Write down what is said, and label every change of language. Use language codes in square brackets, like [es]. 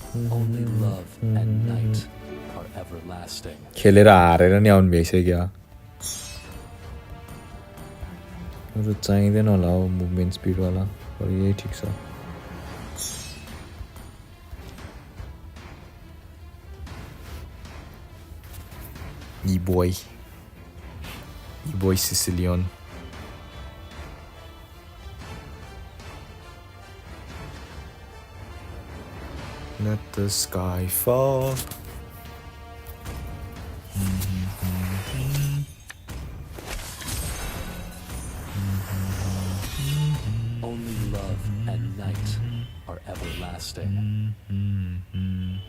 [en] Only love and night are everlasting. [ne] खेलेर हारेर नि आउनु भइसक्यो अरू चाहिँदैन होला हो मुभमेन्ट स्पिडवाला तर यही ठिक छ E-boy Sicilian [en] Let the sky fall Only love and night are everlasting.